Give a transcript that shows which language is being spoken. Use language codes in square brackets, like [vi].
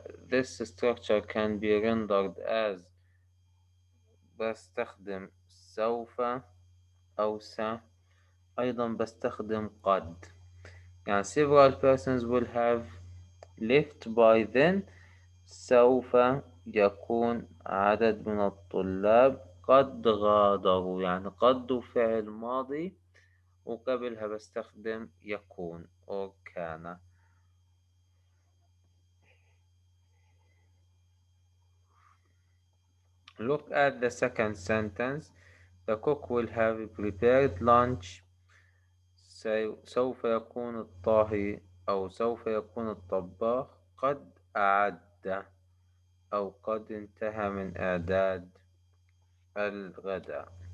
[en] This structure can be rendered as [ar] بستخدم سوف أو س. أيضا بستخدم قد. يعني [en] several persons will have left by then. [ar] سوف يكون عدد من الطلاب قد غادروا، يعني قد فعل ماضي وقبلها بستخدم يكون أو كان. [en] Look at the second sentence. The cook will have prepared lunch. [ar] سوف يكون الطاهي أو سوف يكون الطباخ قد أعد أو قد انتهى من إعداد الغداء.